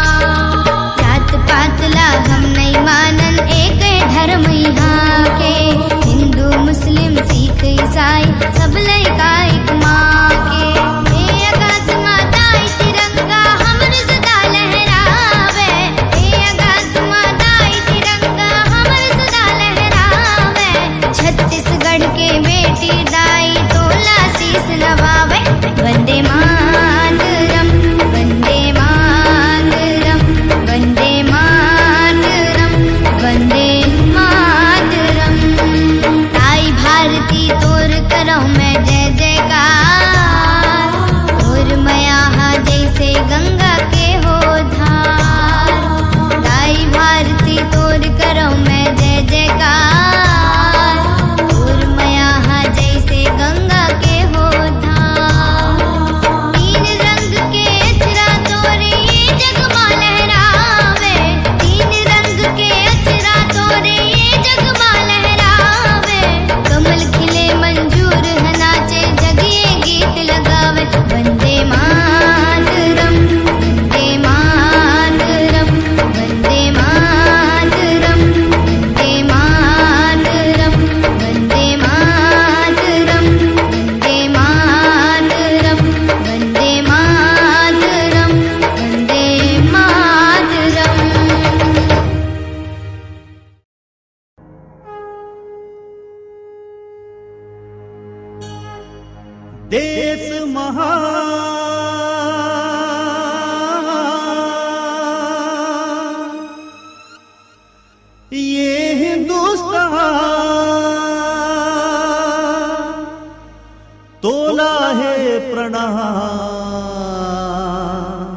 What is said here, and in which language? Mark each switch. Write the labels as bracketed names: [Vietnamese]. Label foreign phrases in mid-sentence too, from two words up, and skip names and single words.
[Chhattisgarhi] जात पात ला हम नहीं मानन, एक धर्म यहाँ के। हिंदू मुस्लिम सिख ईसाई सब लइका एक माँ के। हे आकाश माता ई तिरंगा हमर सदा लहरावे, हे आकाश माता ई तिरंगा हमर सदा लहरावे। छत्तीसगढ़ के बेटी दाई तोला शीस नवावे। [Sanskrit] वंदे मातरम, वंदे मातरम, वंदे मातरम, वंदे मातरम। [Chhattisgarhi] ताई भारती तोर करो मैं जय जयकार, तोर मयाहा जैसे गंगा के हो धार। ताई भारती तोर करो मैं जय जयकार, तोर मयाहा जैसे गंगा के हो धार। तीन रंग के अचरा तोरे ये जगमा लहरावे, तीन रंग के अचरा तोरे ये जगमा लहरावे। कमल खिले मंजूर है नाचे, जगिए गीत लगावे। [Sanskrit] वंदे मातरम, वंदे मातरम, वंदे मातरम, वंदे मातरम, वंदे मातरम, वंदे मातरम, वंदे मातरम, वंदे मातरम। [Chhattisgarhi] देश महान ये हिंदुस्तान, तोला है प्रणाम।